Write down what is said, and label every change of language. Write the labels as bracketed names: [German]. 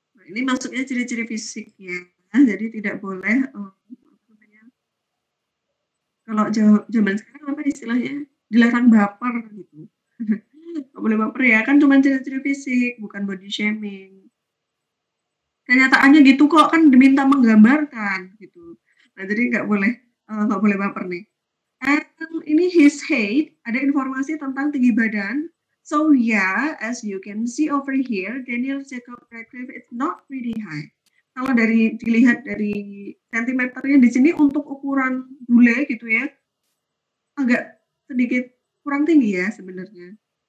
[Indonesian] Ini maksudnya ciri-ciri fisik ya, jadi tidak boleh kalau zaman sekarang apa istilahnya dilarang baper gitu. Nggak boleh baper ya, kan cuma ciri-ciri fisik, bukan body shaming. Kenyataannya gitu kok, kan diminta menggambarkan gitu. Nah jadi nggak boleh baper nih. And ini [English] his height, [Indonesian] ada informasi tentang tinggi badan. [English] So yeah, as you can see over here, Daniel Jacob Radcliffe is not pretty high. [Indonesian] Kalau dilihat dari sentimeternya di sini untuk ukuran bule gitu ya, agak sedikit kurang tinggi ya sebenarnya.